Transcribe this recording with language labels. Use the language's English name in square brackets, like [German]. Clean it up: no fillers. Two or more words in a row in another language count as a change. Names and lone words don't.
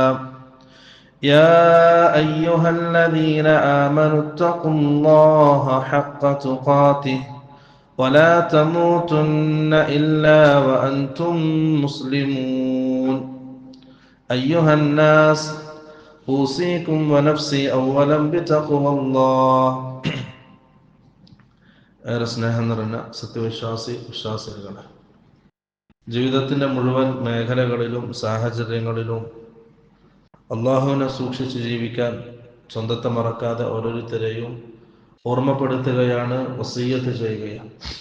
[Arabic] يا أيها الذين آمنوا اتقوا الله حق تقاته ولا تموتن إلا وأنتم مسلمون. أيها الناس، أوصيكم ونفسي أولا بتقوى الله. [Malayalam] ഏറെ സ്നേഹം നിറഞ്ഞ വിശ്വാസികളെ, ജീവിതത്തിൻ്റെ മുഴുവൻ മേഖലകളിലും സാഹചര്യങ്ങളിലും അള്ളാഹുവിനെ സൂക്ഷിച്ച് ജീവിക്കാൻ സ്വന്തത്തെ മറക്കാതെ ഓരോരുത്തരെയും ഓർമ്മപ്പെടുത്തുകയാണ്, വസിയ്യത്ത് ചെയ്യുകയാണ്.